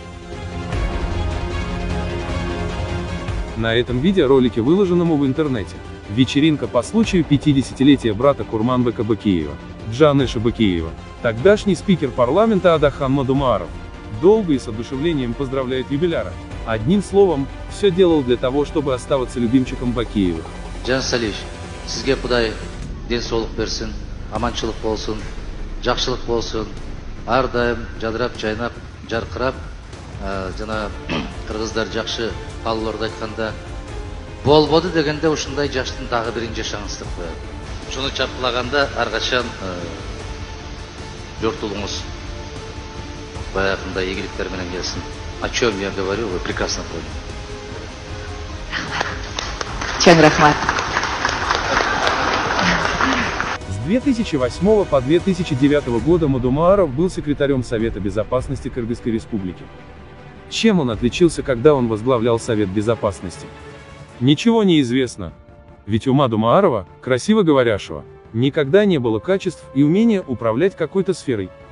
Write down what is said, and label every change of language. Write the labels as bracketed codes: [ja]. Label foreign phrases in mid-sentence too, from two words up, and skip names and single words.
[ru] На этом видеоролике, выложенному в интернете, вечеринка по случаю 50-летия брата Курманбека Бакиева, Джанеша Бакиева, тогдашний спикер парламента Адахан Мадумаров, долго и с одушевлением поздравляет юбиляра. Одним словом, все делал для того, чтобы оставаться любимчиком Бакиевых. [ky] Жан Салиш, сизге Кудай ден соолук берсин. аманчылык болсун, жакшылык болсун, ар дайым жадырап, жайнап, жаркырап, жана кыргыздар жакшы каалоолорду айтканда болбоду дегенде ушундай жаштын дагы бирин жашаңыз деп коет. Ушуну чарпылаганда ар качан жортулуңуз баягындай ийгиликтер менен келсин. [ru] О чем я говорю, вы прекрасно поняли. [ky] Чоң рахмат. [ru] С 2008 по 2009 года Мадумааров был секретарем Совета Безопасности Кыргызской Республики. Чем он отличился, когда он возглавлял Совет Безопасности? Ничего не известно. Ведь у Мадумаарова, красиво говорящего, никогда не было качеств и умения управлять какой-то сферой.